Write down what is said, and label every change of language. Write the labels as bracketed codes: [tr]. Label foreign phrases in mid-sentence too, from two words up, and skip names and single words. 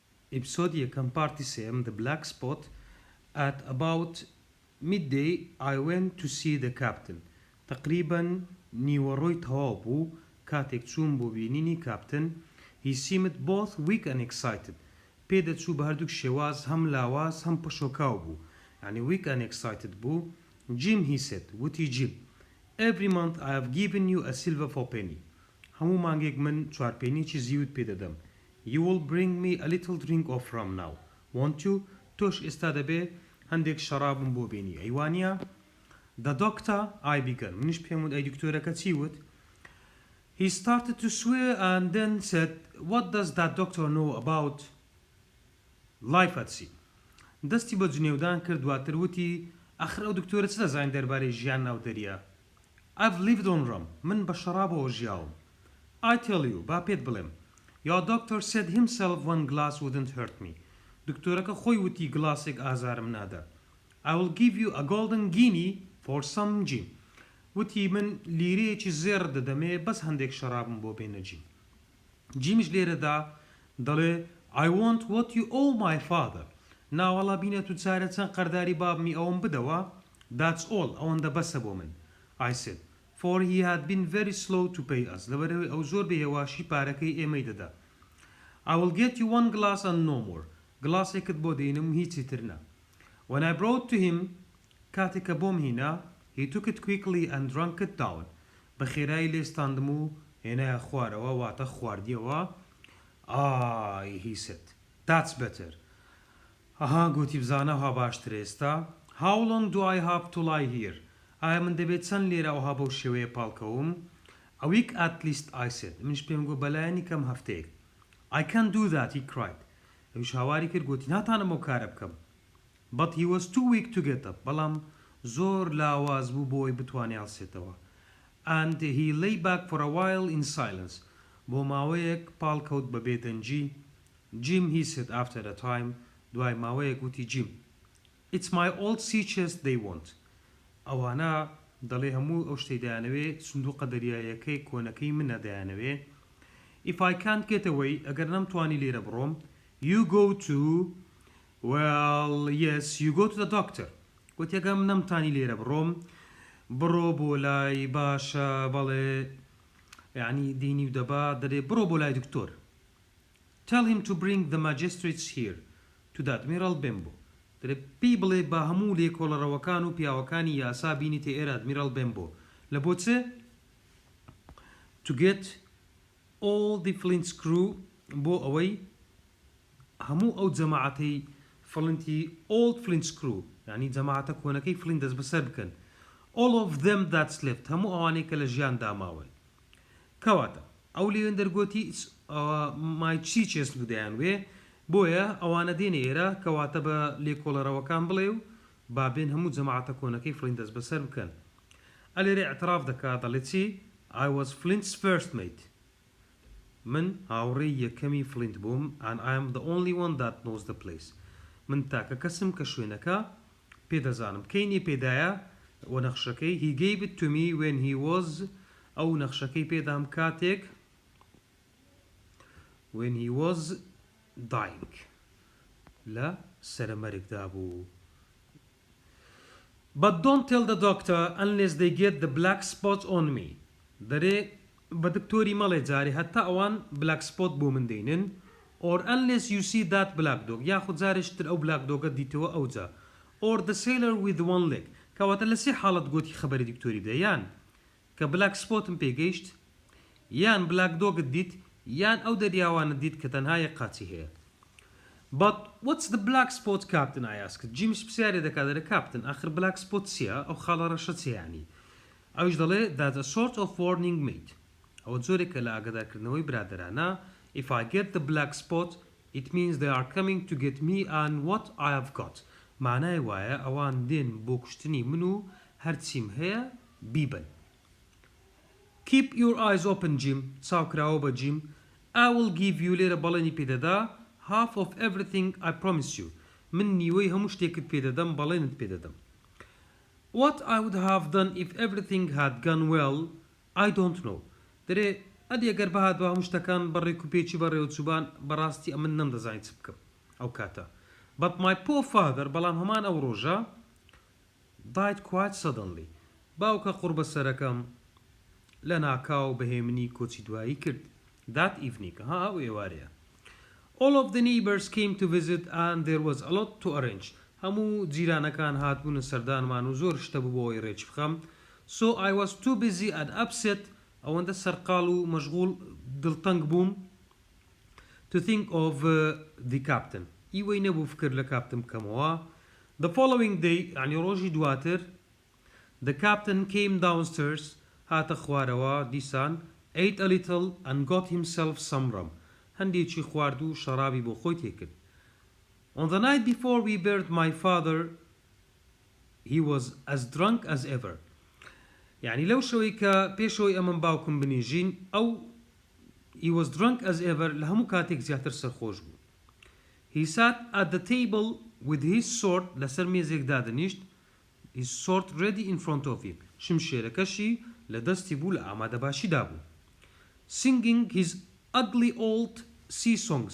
[ckb] Episode یەکەم پارتی سێم The Black Spot. [en] At about midday I went to see the captain. [ckb] تقریبا نیوەڕۆی تەواو بوو کاتێک چوون بۆ بینینی کاپتن. [en] He seemed both weak and excited. [ckb] پێدەچوو بە هەردووک شێواز هەم لاواز هەم پشۆکاو بوو. یعنی [en] weak and excited [ckb] بوو. [en] Jim, he said, وتی Jim, every month I have given you a silver for penny. [ckb] هەموو مانگێک من چوار پێنیی زیوت پێدەدەم. [en] You will bring me a little drink of rum now. Want you? [ckb] تۆش ئێستا دەبێ هەندێک شەرابم بۆ بینی. [en] ئەیوانە؟ The doctor, I began. [ckb] منیش پێم وت ئەی دکتۆرەکە چی وت؟ [en] He started to swear and then said, what does that doctor know about life at sea? [ckb] دەستی بە جنێودان کرد دواتر وتی ئەخر ئەو دکتۆرە چ دەزانین دەربارەی ژیان ناو دەریا؟ [en] I've lived on rum. [ckb] من بە شەرابەوە ژیاوم. [en] I tell you, [ckb] با پێت بڵێم. [en] Your doctor said himself one glass wouldn't hurt me. [ckb] دکتۆرەکە خۆی وتی گلاسێک ئازارم نادا. [en] I will give you a golden guinea for some gin. [ckb] وتی من لیرەیەکی زێر دەدەمێ بەس هەندێک شەرابم بۆ بێنە جیم. جیمیش لێرەدا دەڵێ [en] I want what you owe my father. [ckb] ناوەڵا بینە تو چارە چەند قەرداری بابمی ئەوم بدەوە. [en] That's all. [ckb] ئەوەندە بەسە بۆ من. [en] I said. For he had been very slow to pay us. [ckb] لەبەرەوەی ئەو زۆر بێهێواشی پارەکەی ئێمەی دەدا. [en] I will get you one glass and no more. [ckb] گلاسێکت بۆ دێنم هیچی تر نا. [en] When I brought to him, [ckb] کاتێکە بۆم هینا, [en] he took it quickly and drank it down. [ckb] بە خێرایی لێستاندم و هێنایە خوارەوە واتە خواردیەوە. [en] He said. That's better. [ckb] گوتی بزانە ها باشتر ئێستا. [en] How long do I have to lie here? [ckb] ئایا من دەبێت چەند لێرە ئەوها بەو شێوەیە پاڵکەوم؟ [en] A week at least, I said. [ckb] منش پێم گوت بەلایەنی کەم هەفتەیەک. [en] I can't do that, he cried. [ckb] ئەویش هاواری کرد گوتی ناتانم ئەو کارە بکەم. [en] But he was too weak to get up. [ckb] بەڵام زۆر لاواز بوو بۆی بتوانێ هەڵسێتەوە. [en] And he lay back for a while in silence. [ckb] بۆ ماوەیەک پاڵکەوت بە بێدەنجی. [en] Jim, he said after a time. [ckb] دوای ماوەیەک وتی Jim. [en] It's my old sea chest they want. [ckb] ئەوانە دەڵێ هەموو ئەو شتەی دەیانەوێ سندوقە دەریایەکەی کۆنەکەی منە دەیانەوێ. [en] If I can't get away, [ckb] ئەگەر نەمتوانی لێرە بڕۆم, [en] you go to, well, yes, you go to the doctor. [ckb] گوتی ئەگەم نەمتانی لێرە بڕۆم, بڕۆ بۆ لای باشە بەڵێ یعنی دینی و دەبا دەرێ بڕۆ بۆ لای دکتۆر. [en] Tell him to bring the magistrates here, to the Admiral Benbow. [ckb] دەرێ پێی بڵێ با هەموو لێکۆڵەرەوەکان و پیاوەکانی یاسا بینیتە ئێرە ئەدمیرال بێمبۆ. لە بۆ چێ؟ [en] To get all the Flint's crew [ckb] بۆ ئەوەی هەموو ئەو جەماعەتەی فڵنتی [en] old Flint's crew [ckb] یعنی جەماعەتە کۆنەکەی فلین دەست بەسەر بکەن. [en] All of them that's left [ckb] هەموو ئەوانەی کە لە ژیان داماون. کەواتە ئەو لێوێن دەرگۆتی [en] my chief chest [ckb] دەیانوێ بۆیە ئەوانە دێنە ئێرە کەواتە بە لێکۆڵەرەوەکان بڵێ و بابێن هەموو جەماعەتە کۆنەکەی فلین دەست بەسەر بکەن. ئەلێرە ئەتراف دەکات دەڵێ چی؟ [en] I was Flint's first mate. [ckb] من هاوڕێی یەکەمی فلینت بووم [en] and I am the only one that knows the place. [ckb] من تاکە کەسم کە شوێنەکە پێدەزانم. کەینی پێدایە و نەخشەکەی [en] he gave it to me when he was [ckb] ئەو نەخشەکەی پێدام کاتێک [en] when he was dying. [ckb] لە سەرمەرگدا بوو. [en] But don't tell the doctor unless they get the black spot on me. [ckb] دەرێ بە دکتۆری مەڵێ جارێ هەتا ئەوان [en] black spot [ckb] بۆ من دێنن [en] or unless you see that black dog [ckb] یاخود جارێشتر ئەو [en] black dogە [ckb] دیتەوە ئەوجا [en] or the sailor with one leg. [ckb] کەواتە لە سێ حاڵەت گوتی خەبەری دکتۆری بدە یان کە [en] black spotم [ckb] پێگەیشت یان [en] black dogت [ckb] دیت یان ئەو دەریاوانە دیت کە تەنها یەک قاچی هەیە. [en] But what's the black spot, Captain? I asked. Jim's [ckb] پرسیارێ دەکات دەرێ Captain ئاخر [en] black spot [ckb] چییە؟ ئەو خاڵە ڕەشە چیە یعنی؟ ئەویش دەڵێ [en] that's a sort of warning mate. [ckb] ئەوە جۆرێکە لە ئاگادارکردنەوەی برادەرانە. [en] If I get the black spot, it means they are coming to get me and what I have got. [ckb] معنای وایە ئەوان دێن بۆ کوشتنی من و هەرچیم هەیە بیبن. [en] Keep your eyes open, Jim. [ckb] چاوکراوە بە Jim. [en] I will give you [ckb] لێرە بەڵێنی پێدەدا [en] half of everything I promise you. [ckb] من نیوەی هەموو شتێکت پێدەدەم بەڵێنت پێدەدەم. [en] What I would have done if everything had gone well, I don't know. [ckb] دەرێ ئەدی ئەگەر بەهات بە هەموو شتەکان بەڕێک و پێچی بەڕێوەچوبان بەڕاستی ئەمن نەمدەزانیت چ بکەم. ئەو کاتە. [en] But my poor father [ckb] بەڵام هەمان ئەو ڕۆژە [en] died quite suddenly. [ckb] باوکە قوربە سەرەکەم لە ناکاو بەهێمنی کۆچی دوایی کرد. [en] That evening [ckb] ها ئەو ئێوارەیە. [en] All of the neighbors came to visit and there was a lot to arrange. [ckb] هەموو جیرانەکان هاتبوونە سەردانمان و زۆر شتە بوو بۆەوەی ڕێچ بخەم. [en] So I was too busy and upset [ckb] ئەوەندە سەرقاڵ و مەشغوڵ دڵتەنگ بووم [en] to think of the captain. [ckb] ئیوەی نەبوو فکر لە کاپتن بکەمەوە. [en] The following day [ckb] عنی ڕۆژی دواتر [en] the captain came downstairs [ckb] هاتە خوارەوە دیسان [en] ate a little and got himself some rum. [ckb] هەندێکی خوارد و شەرابی بۆ خۆی تێکرد. [en] On the night before we buried my father he was as drunk as ever. [ckb] يعني لەو شەوەی کە پێشەوەی ئەمن باوکم بنیژین ئەو [en] he was drunk as ever [ckb] لە هەموو کاتێک زیاتر سەرخۆش بوو. [en] He sat at the table with his sword [ckb] لەسەر مێزێکدا دەنیشت [en] his sword ready in front of him. [ckb] شمشێرەکەشی لە دەستی بوو لە ئامادەباشیدا بوو. [en] Singing his ugly old sea songs.